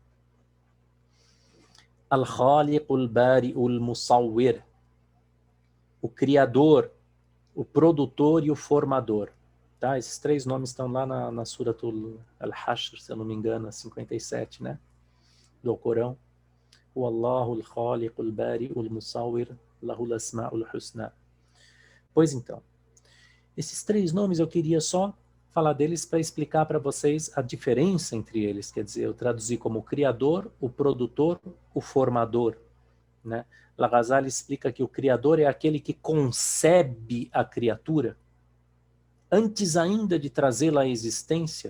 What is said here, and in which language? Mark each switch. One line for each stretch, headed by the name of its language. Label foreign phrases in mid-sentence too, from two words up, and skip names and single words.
Arabic: الخالق البارئ المصور.
Portuguese: O Criador, o Produtor e o Formador. Tá? Esses três nomes estão lá na Suratul Al-Hashr, se eu não me engano, 57, né? Do Corão.
Arabic: O الله الخالق البارئ المصور له الأسماء الحسنى.
Portuguese: Pois então, esses três nomes eu queria só falar deles para explicar para vocês a diferença entre eles. Quer dizer, eu traduzi como o Criador, o Produtor, o Formador. Né? Al-Ghazali explica que o Criador é aquele que concebe a criatura antes ainda de trazê-la à existência.